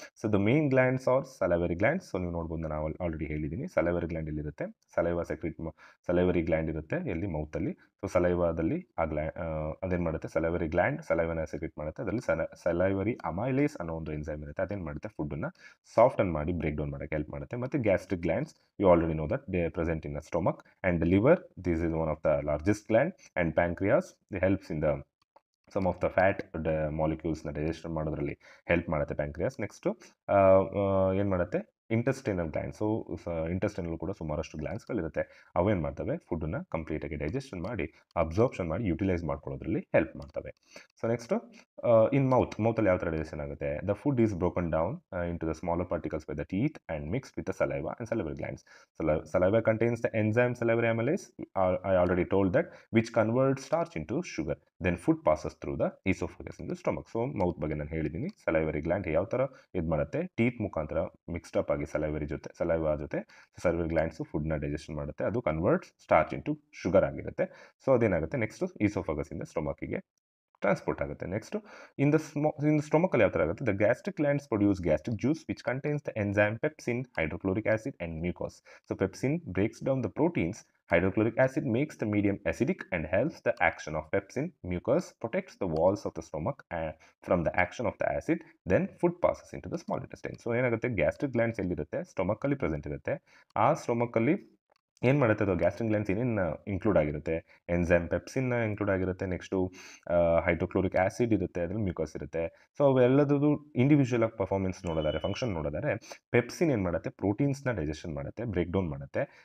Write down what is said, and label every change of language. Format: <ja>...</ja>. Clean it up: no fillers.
<en>So the main glands are salivary glands.</en> <kn>So ನೀವು ನೋಡ್ಬೋದು, ನಾನು ಆಲ್ರೆಡಿ ಹೇಳಿದ್ದೀನಿ, ಸಲೈವರಿ ಗ್ಲ್ಯಾಂಡ್ ಎಲ್ಲಿರುತ್ತೆ, ಸಲೈವರಿ ಗ್ಲ್ಯಾಂಡ್ ಇರುತ್ತೆ ಎಲ್ಲಿ, ಮೌತಲ್ಲಿ. ಸೊ ಸಲೈವಾದಲ್ಲಿ ಅದೇನು ಮಾಡುತ್ತೆ, ಸಲೈವರಿ ಗ್ಲ್ಯಾಂಡ್ ಸಲೈವನ ಸೆಕ್ರೀಟ್ ಮಾಡುತ್ತೆ. ಅದರಲ್ಲಿ ಸಲೈವರಿ ಅಮೈಲೇಸ್ ಅನ್ನೋ ಒಂದು ಎನ್ಸೈಮ್ ಇರುತ್ತೆ. ಅದೇನು ಮಾಡುತ್ತೆ, ಫುಡ್ಡನ್ನು ಸಾಫ್ಟನ್ ಮಾಡಿ ಬ್ರೇಕ್ ಡೌನ್ ಮಾಡೋಕ್ಕೆ ಹೆಲ್ಪ್ ಮಾಡುತ್ತೆ.</kn> <en>ಮತ್ತು gastric glands, you already know that they are present in the stomach. And the liver, this is one of the largest gland. And pancreas, it helps in the some of the fat molecules digestion</en> <kn>ಮಾಡೋದ್ರಲ್ಲಿ help ಮಾಡುತ್ತೆ pancreas. Next ಏನು ಮಾಡುತ್ತೆ, intestinal gland. So ಇಂಟೆಸ್ಟೈನಲ್ಲೂ ಕೂಡ ಸುಮಾರಷ್ಟು ಗ್ಲ್ಯಾಂಡ್ಸ್ಗಳಿರುತ್ತೆ. ಅವೇನು ಮಾಡ್ತವೆ, ಫುಡ್ಡನ್ನು ಕಂಪ್ಲೀಟಾಗಿ ಡೈಜೆಷನ್ ಮಾಡಿ ಅಬ್ಸಾರ್ಪ್ಷನ್ ಮಾಡಿ ಯುಟಿಲೈಸ್ ಮಾಡ್ಕೊಳ್ಳೋದ್ರಲ್ಲಿ ಹೆಲ್ಪ್ ಮಾಡ್ತವೆ.</kn> <en>so next in</en> <kn>ಮೌತಲ್ಲಿ ಯಾವ ಥರ ಡೈಜೆಷನ್ ಆಗುತ್ತೆ,</kn> <en>The food is broken down into the smaller particles by the teeth and mixed with the saliva and salivary glands. Saliva contains the enzyme salivary amylase, I already told that, which converts starch into sugar. Then food passes through the esophagus in the stomach.</en> <kn>So mouth ಬಗ್ಗೆ ನಾನು ಹೇಳಿದ್ದೀನಿ. Salivary gland ಯಾವ ಥರ ಇದು ಮಾಡುತ್ತೆ, teeth ಮುಖಾಂತರ mixed up ಆಗಿ saliva ಜೊತೆ ಸಲೈವರಿ ಗ್ಲ್ಯಾಂಡ್ಸು ಫುಡ್ನ ಡೈಜೆಷನ್ ಮಾಡುತ್ತೆ. ಅದು</kn> <en>converts starch into sugar</en> <kn>ಆಗಿರುತ್ತೆ. ಸೊ ಅದೇನಾಗುತ್ತೆ, ನೆಕ್ಸ್ಟು ಈಸೋಫಗಸಿಂದ ಸ್ಟೊಮಕಿಗೆ ಟ್ರಾನ್ಸ್ಪೋರ್ಟ್ ಆಗುತ್ತೆ.</kn> <en>next in the</en> <kn>ಸ್ಟೊಮಕಲ್ಲಿ ಯಾವ ಥರ ಆಗುತ್ತೆ,</kn> <en>The gastric glands produce gastric juice which contains the enzyme pepsin, hydrochloric acid and mucus. So pepsin breaks down the proteins. Hydrochloric acid makes the medium acidic and helps the action of pepsin. Mucus protects the walls of the stomach from the action of the acid. Then food passes into the small intestine.</en> <kn>So ಏನಾಗುತ್ತೆ, gastric glands ಎಲ್ಲಿರುತ್ತೆ, ಸ್ಟೊಮಕಲ್ಲಿ present ಇರುತ್ತೆ. ಆ ಸ್ಟೊಮಕಲ್ಲಿ ಏನು ಮಾಡುತ್ತೆ, ಅದು gastric glands ಏನೇನು include ಆಗಿರುತ್ತೆ, enzyme pepsin include ಆಗಿರುತ್ತೆ. ನೆಕ್ಸ್ಟು ಹೈಡ್ರೋಕ್ಲೋರಿಕ್ ಆ್ಯಸಿಡ್ ಇರುತ್ತೆ, ಅದ್ರಲ್ಲಿ ಮ್ಯೂಕಸ್ ಇರುತ್ತೆ. ಸೊ ಅವೆಲ್ಲದೂ ಇಂಡಿವಿಜುವಲ್ ಆಗಿ ಪರ್ಫಾರ್ಮೆನ್ಸ್ ನೋಡೋದಾರೆ, ಫಂಕ್ಷನ್ ನೋಡೋದಾರೆ, ಪೆಪ್ಸಿನ್ ಏನು ಮಾಡುತ್ತೆ, ಪ್ರೋಟೀನ್ಸ್ನ ಡೈಜೆಷನ್ ಮಾಡುತ್ತೆ, ಬ್ರೇಕ್ ಡೌನ್ ಮಾಡುತ್ತೆ.</kn>